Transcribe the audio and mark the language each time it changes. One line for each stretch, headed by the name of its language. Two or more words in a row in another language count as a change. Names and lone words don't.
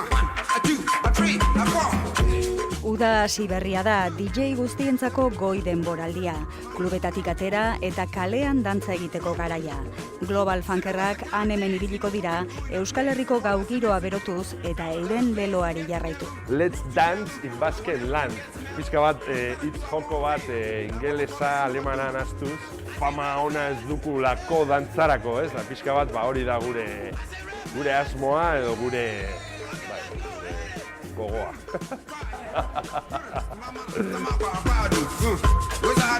Basque: Uda hasi berria da DJ guztientzako goi denboraldia. Klubetatik atera eta kalean dantza egiteko garaia. Global Funkerrak han hemen ibiliko dira, Euskal Herriko gau giroa berotuz eta euren leloari jarraitu.
English: Let's dance in Basque land.
Basque: Pizka bat, hitz joko bat, ingelesa, alemana nahaztuz, fama ona ez dukulako dantzarako, ez? Pizka bat, hori da gure asmoa edo gure gogoa.